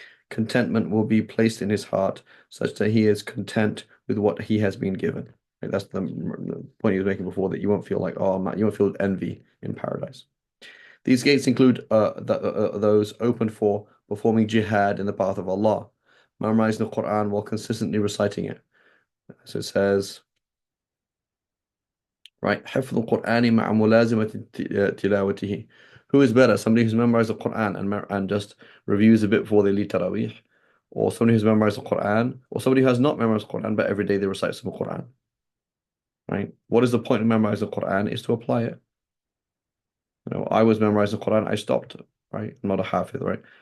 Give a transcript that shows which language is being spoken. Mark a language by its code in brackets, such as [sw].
[en] Contentment will be placed in his heart, such that he is content with what he has been given. Right, that's the point he was making before, that you won't feel like, oh man, you won't feel envy in paradise. These gates include those opened for performing jihad in the path of Allah, memorizing the Quran while consistently reciting it. So it says, right, [ar] حفظ القرآن مع ملازمة تلاوته. [en] Who is better, somebody who's memorized the Quran and just reviews a bit before they lead Taraweeh, or somebody who's memorized the Quran, or somebody who has not memorized the Quran but every day they recite some Quran, right? What is the point of memorizing the Quran? Is to apply it. I was memorizing the Quran. I stopped, right? I'm not a hafiz, right?